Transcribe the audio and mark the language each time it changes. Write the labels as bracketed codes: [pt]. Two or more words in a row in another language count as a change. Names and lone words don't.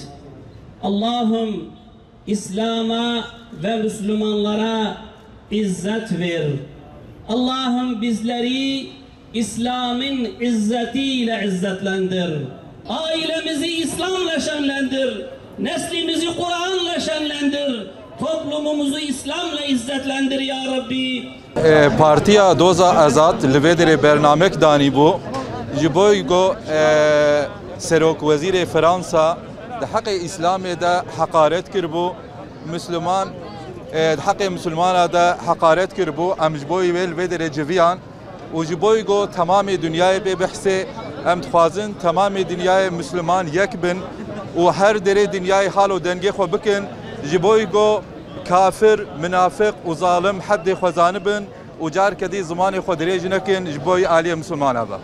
[tr] Allah'ım İslam'a ve Müslümanlara izzet ver. Allah'ım bizleri İslam'ın izzetiyle izzetlendir. Ailemizi İslam'la şenlendir. Neslimizi Kur'an'la şenlendir. Toplumumuzu İslam'la izzetlendir ya Rabbi. [ku] Partiya Doza Azad li bernamek danî bû ji bo go Serokvezîrê Fransa di heqê İslamê de heqaret kirbû, Müslüman di heqê Müslümana de heqaret kirbû, em ji bo wê li vê derê civiyan û ji bo go temamê dünyayê bê bihsê em dixwazin temamê dünyayê Müslüman yek bin û her derê dünyayê hal û dengê xwe bikin ji bo go kafir, münafık û zalim heddê xwe zanibin û carkedî zimanê xwe dirêj nekin ji bo aliyê Müslümana be.